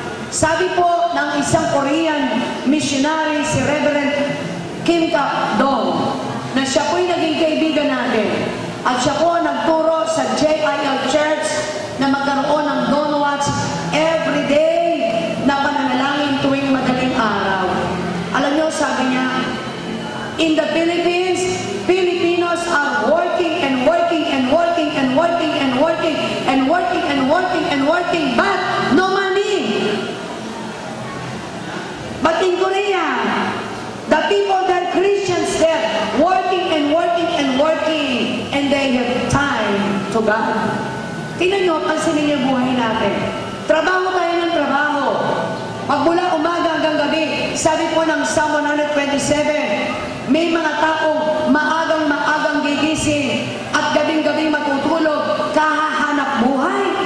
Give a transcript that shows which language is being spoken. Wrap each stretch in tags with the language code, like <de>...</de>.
<tl>Sabi po ng isang Korean missionary, si Reverend Kim Kap-dong, na siya po'y naging kaibigan natin at siya po nagturo sa JIL Church na magkaroon ng Dawn Watch every day na pananalangin tuwing madaling araw. Alam niyo, sabi niya,</tl> <en>in the Philippines, Filipinos are working and working and working and working and working and working and working and working, but no money. But in Korea, the people there, Christians there, working and working and working, and they have time to God.</en> <tl>Tingnan nyo, pansinin niyo buhay natin. Trabaho tayo ng trabaho. Magmula umaga hanggang gabi, sabi po ng Psalm 127, may mga taong maagang gigising at gabing-gabing matutulog, kahahanap buhay.</tl>